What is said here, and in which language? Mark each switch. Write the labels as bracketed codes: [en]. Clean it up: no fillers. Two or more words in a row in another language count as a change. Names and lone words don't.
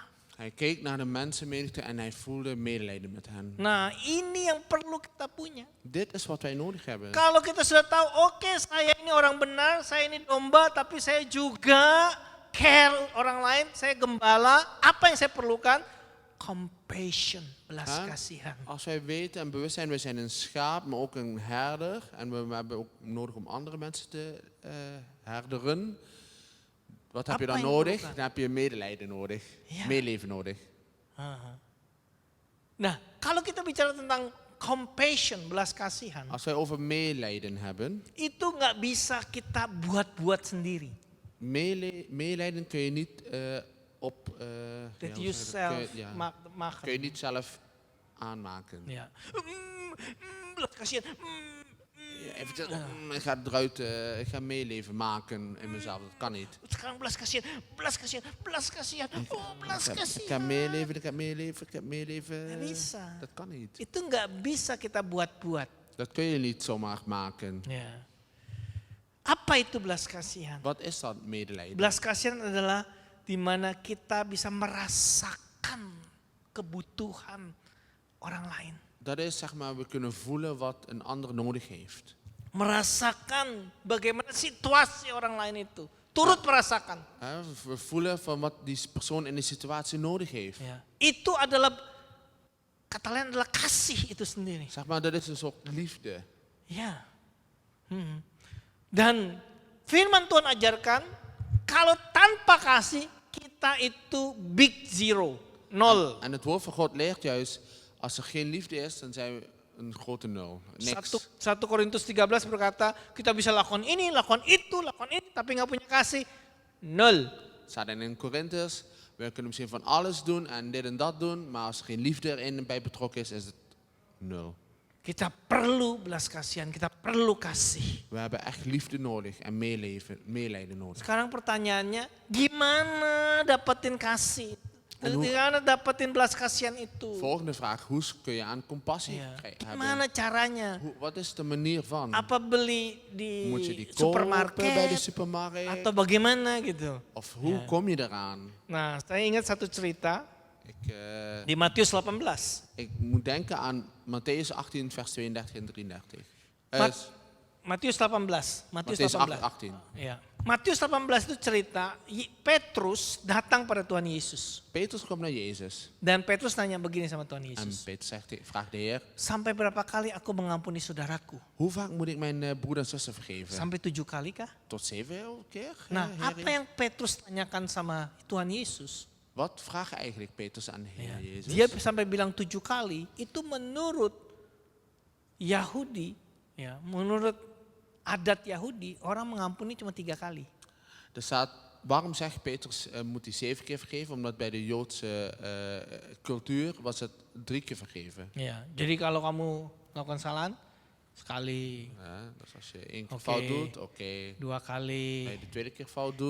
[nl] Hij keek naar de mensenmenigte en hij voelde medelijden met hen. [id] Nah, ini yang perlu kita punya. [nl] Dit is wat wij nodig hebben. [id] Kalau kita sudah tahu, oke, saya ini orang benar, saya ini domba, tapi saya juga care orang lain, saya gembala. Apa yang saya perlukan? Compassion, belas Huh? kasihan. [nl] Als wij weten en bewust zijn, we zijn een schaap, maar ook een herder. En we hebben ook nodig om andere mensen te herderen. Wat heb je [id] Apa dan yang [nl] nodig? [id] diperlukan? [nl] Dan heb je medelijden nodig. Ja. Meeleven nodig. [id] Nah, kalau kita bicara tentang compassion, belas kasihan, [nl] Als wij over meelijden hebben, [id] itu nggak bisa kita buat-buat sendiri. [nl] meelijden kun je niet [en] That [nl] hoe [en] you [nl] zeg je dat? [en] self [nl] Ja. maken. Kun je niet zelf aanmaken. Ja. [id] Belas kasihan. [nl] Ja, eventjes, ik ga eruit, ik ga meeleven maken in mezelf. Dat kan niet. [id] Sekarang belas kasihan, belas kasihan, belas kasihan. Oh, belas [nl] Ik [id] kasihan. [nl] ga meeleven, ik ga meeleven, ik ga meeleven. [id] Nggak bisa. [nl] Dat kan niet. [id] Itu nggak bisa kita buat-buat. [nl] Dat kun je niet zomaar maken. [id] Ya. Apa itu belas kasihan? [nl] Wat is dat medelijden? [id] Belas kasihan adalah di mana kita bisa merasakan kebutuhan orang lain. [nl] Dat is zeg maar, we kunnen voelen wat een ander nodig heeft. [id] Merasakan bagaimana situasi orang lain itu. Turut merasakan. [nl] We voelen van wat die persoon in die situatie nodig heeft. [id] Ya. Itu adalah, kata lain adalah kasih itu sendiri. [nl] Zeg maar, dat is een soort liefde. [id] Ya. Dan firman Tuhan ajarkan, kalau tanpa kasih kita itu [en] big zero, [id] nol. [nl] En het woord van God leert juist, als er geen liefde is, dan zijn we een grote nul. Niks. [id] 1 Korintus 13 berkata, kita bisa lakukan ini, lakukan itu, lakukan ini, tapi nggak punya kasih, nol. [nl] Staat in Korinthus, we kunnen misschien van alles doen en dit en dat doen, maar als er geen liefde erin bij betrokken is het nul. [id] Kita perlu belas kasihan, kita perlu kasih. [nl] We hebben echt liefde nodig en meelijden nodig. [id] Sekarang pertanyaannya, gimana dapetin kasih? Gimana dapetin belas kasihan itu? [nl] Volgende vraag, hoe kun je aan compassie [id] Ya. [nl] hebben? [id] Gimana caranya? [nl] Wat is de manier van? [id] Apa beli di [nl] Moet je die kopen [id] supermarket [nl] bij de supermarkt? [id] atau bagaimana gitu? [nl] Of hoe kom je eraan? [id] Nah, saya ingat satu cerita [nl] Ik, [id] di Matius 18. [nl] ik moet denken aan Matthäus 18 vers 32 en 33. [id] Matius 18. [nl] Matthäus 18. [id] Ya. Matius 18 itu cerita Petrus datang pada Tuhan Yesus. [nl] Petrus komt naar Jezus. [id] Dan Petrus nanya begini sama Tuhan [nl] En [id] Yesus. [nl] Petrus vraagt de Heer, [id] Sampai berapa kali aku mengampuni saudaraku? [nl] hoe vaak moet ik mijn broeder en zussen vergeven? [id] Sampai 7 kali kah? [nl] Tot 7 keer? [id] Nah, [nl] Heer? [id] apa yang Petrus tanyakan sama Tuhan Yesus? [nl] Wat vraagt eigenlijk Petrus aan de Heer Jezus? [id] Dia sampai bilang 7 kali, itu menurut Yahudi, Ya, menurut adat Yahudi orang mengampuni cuma 3 kali. [nl] Er staat, waarom zegt Petrus moet hij 7 keer vergeven? Omdat bij de Joodse cultuur was het 3 keer vergeven. [id] Ya, jadi kalau kamu melakukan kesalahan sekali, [nl] Ja, dus als je 1 keer Oké. fout doet, oké. [id] 2 kali. [nl] Als je de tweede keer fout doet,